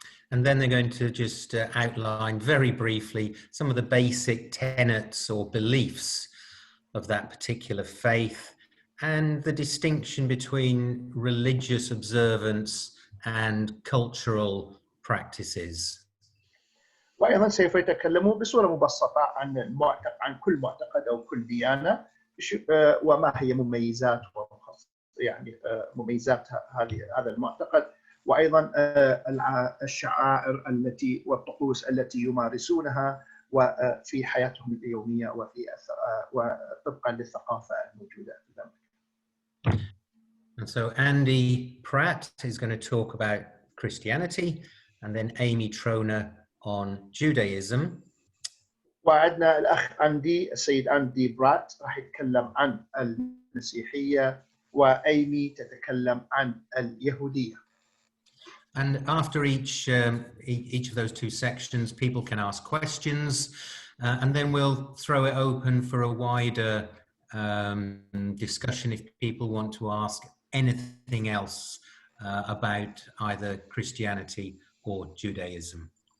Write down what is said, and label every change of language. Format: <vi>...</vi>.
<en>And then they're going to just outline very briefly some of the basic tenets or beliefs of that particular faith, and the distinction between religious observance and cultural practices.</en> <ar>وأيضا سوف يتكلمون بصورة مبسطة عن كل معتقد أو كل ديانة، وما هي مميزات يعني مميزات هذا المعتقد، وأيضا الشعائر التي والطقوس التي يمارسونها وفي حياتهم اليومية وطبقا للثقافة الموجودة في المملكة.</ar> <en>And so Andy Pratt is going to talk about Christianity, and then Amy Troner on Judaism.</en> <ar>وعندنا الأخ السيد أندي برات راح يتكلم عن المسيحية، وأيمي تتكلم عن اليهودية.</ar> <en>And after each of those 2 sections, people can ask questions, and then we'll throw it open for a wider discussion if people want to ask anything else about either Christianity or Judaism.</en>